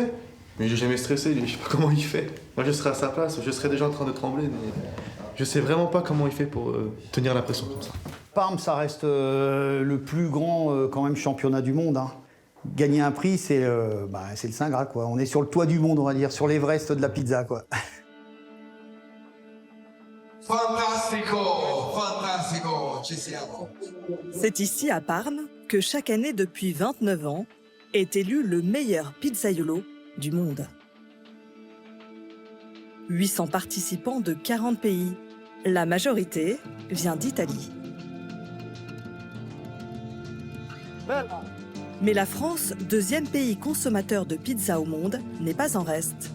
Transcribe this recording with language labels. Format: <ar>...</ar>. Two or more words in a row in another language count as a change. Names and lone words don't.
<fr>Mais j'ai jamais stressé, je sais pas comment il fait. Moi, je serais à sa place, je serais déjà en train de trembler, mais je sais vraiment pas comment il fait pour tenir la pression comme ça. Parme, ça reste le plus grand quand même championnat du monde, hein. Gagner un prix, c'est le Saint Graal, quoi. On est sur le toit du monde, on va dire, sur l'Everest de la pizza, quoi.</fr> <it>Fantastico, fantastico, ci siamo.</it> <fr>C'est ici, à Parme, que chaque année depuis 29 ans, est élu le meilleur pizzaiolo du monde. 800 participants de 40 pays. La majorité vient d'Italie. Mais la France, deuxième pays consommateur de pizza au monde, n'est pas en reste.</fr>